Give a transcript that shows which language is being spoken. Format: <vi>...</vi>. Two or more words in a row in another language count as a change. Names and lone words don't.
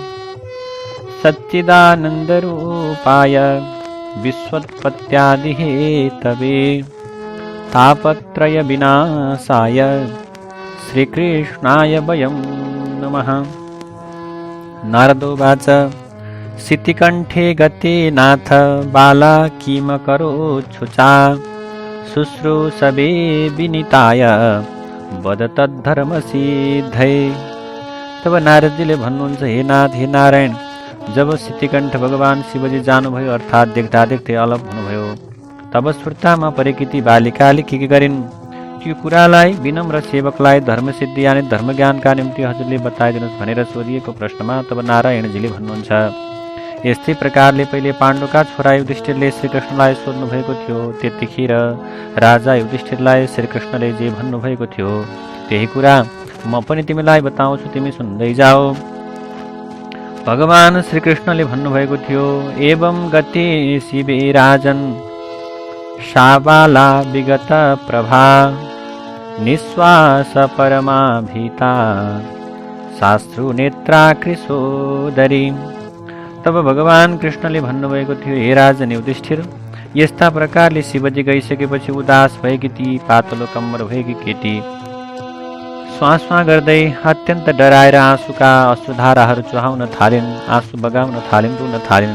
<sa>सच्चिदानन्दरूपाय विश्वोत्पत्त्यादिहेतवे तापत्रयविनाशाय श्रीकृष्णाय वयं नमः। नारदोवाच शितिकण्ठे गते नाथ बाला किमकरोच्छुचा शुश्रूषवे विनीताय वद तद्धर्मसिद्धये।</sa> <ne>तब नारदजीले भन्नुहुन्छ, हे नाथ, हे नारायण, जब शितिकण्ठ भगवान शिवजी जानुभयो अर्थात् देख्दा देख्दै अलग हुनुभयो, तब सुर्तामा परेकी ती बालिकाले के गरिन् त्यो कुरालाई विनम्र सेवकलाई धर्मसिद्धि यानि धर्मज्ञानका निम्ति हजुरले बताइदिनुहोस् भनेर सोधिएको प्रश्नमा तब नारायणजीले भन्नुहुन्छ, यस्तै प्रकारले पहिले पाण्डुका छोरा युधिष्ठिरले श्रीकृष्णलाई सोध्नु भएको थियो। त्यतिखेर राजा युधिष्ठिरलाई श्रीकृष्णले जे भन्नुभएको थियो त्यही कुरा म पनि तिमीलाई बताउँछु, तिमी सुन्दै जाऊ। भगवान श्रीकृष्णले भन्नुभएको थियो,</ne> <sa>एवं गते शिवे राजन् सा बाला विगत प्रभा निश्वास परमाभिता शास्त्रु नेत्रा कृशोदरी।</sa> <ne>तब भगवान कृष्णले भन्नुभएको थियो, हे राजन युधिष्ठिर, यस्ता प्रकारले शिवजी गइसकेपछि उदास भएकी ती पातलो कम्मर भएकी केटी श्वास गर्दै अत्यन्त डराएर आँसुका अश्रुधाराहरू चुहाउन थालिन्, आँसु बगाउन थालिन्, रुन थालिन्।</ne>